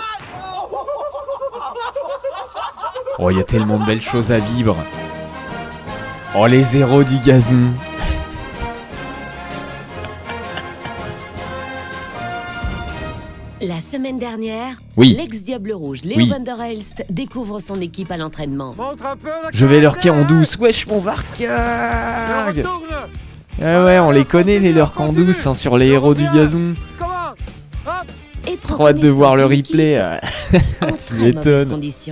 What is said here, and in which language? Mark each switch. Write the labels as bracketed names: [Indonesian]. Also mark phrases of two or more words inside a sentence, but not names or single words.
[French] Oh, il y a tellement de belles choses à vivre. Oh, les héros du gazon. La semaine dernière, Oui. l'ex-Diable Rouge Léo Oui. Van der Elst découvre son équipe à l'entraînement. Montre un peu le Je vais leur caractère. en douce. Wesh, mon Et on Varkarg. retourne. Ah ouais, on les connaît, les leurs en douce, hein, sur les héros du gazon. Comment? Hop. Et prend Trop hâte de voir le connaissance d'une replay. équipe en Tu très mauvaises m'étonnes. conditions.